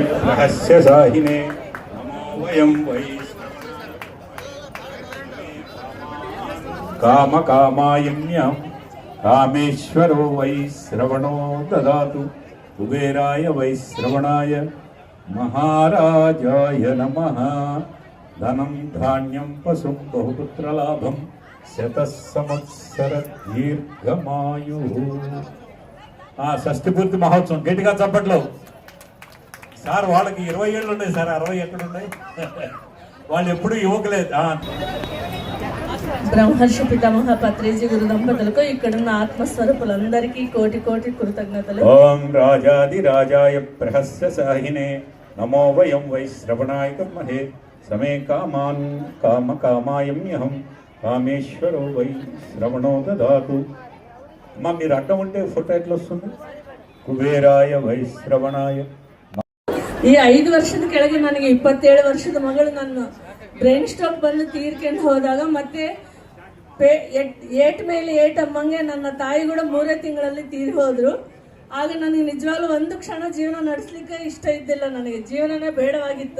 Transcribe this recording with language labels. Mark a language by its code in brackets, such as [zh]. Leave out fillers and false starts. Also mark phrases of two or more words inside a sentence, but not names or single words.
[sa] रहस्य साहिने नमो वयं वै काम कामायम्यं कामेश्वरो वै श्रवणो ददातु कुबेराय वै श्रवणाय महाराजाय नमः धनं धान्यं पशुं बहुपुत्रलाभं శతసంవత్సర దీర్ఘమాయు. [te] షష్ఠి పూర్తి మహోత్సవం గట్టిగా చప్పట్లో. సార్ వాళ్ళకి 20 ఏళ్ళు ఉన్నాయి సార్, 60 ఎక్కడున్నాయి? వాళ్ళు ఎప్పుడు యువకులేదు. బ్రహ్మర్షి పితామహ పత్రిజీ గురు దంపతులకు ఇక్కడున్న ఆత్మస్వరూపులందరికీ కోటి కోటి కృతజ్ఞతలు. [sa] ఓం రాజాది రాజాయ ప్రహస్య సాహినే నమో వయం వై శ్రవణాయ కర్మహే సమే కామాన్ కామ కామాయమ్యహం కామేశ్వరో వై శ్రవణో దదాతు. [te] అమ్మ మీరు అడ్డం ఉంటే ఫోటో ఎట్లా వస్తుంది? [sa] ಕುಬೇರಾಯ ವೈ ಶ್ರವಣಾಯ. [kn] ಈ 5 ವರ್ಷದ ಕೆಳಗೆ ನನಗೆ 27 ವರ್ಷದ ಮಗಳು ನನ್ನ [en] brain stroke [kn] ಬಂದು ತೀರ್ಕೊಂಡು ಹೋದಾಗ ಮತ್ತೆ ಏಟ್ ಮೇಲೆ ಏಟ್ ಅಮ್ಮಂಗೆ ನನ್ನ ತಾಯಿ ಕೂಡ 3 ತಿಂಗಳಲ್ಲಿ ತೀರಿ ಹೋದ್ರು. ಆಗ ನನಗೆ ನಿಜವಾಗ್ಲೂ ಒಂದು ಕ್ಷಣ ಜೀವನ ನಡೆಸಲಿಕ್ಕೆ ಇಷ್ಟ ಇದ್ದಿಲ್ಲ, ನನಗೆ ಜೀವನನೇ ಬೇಡವಾಗಿತ್ತು.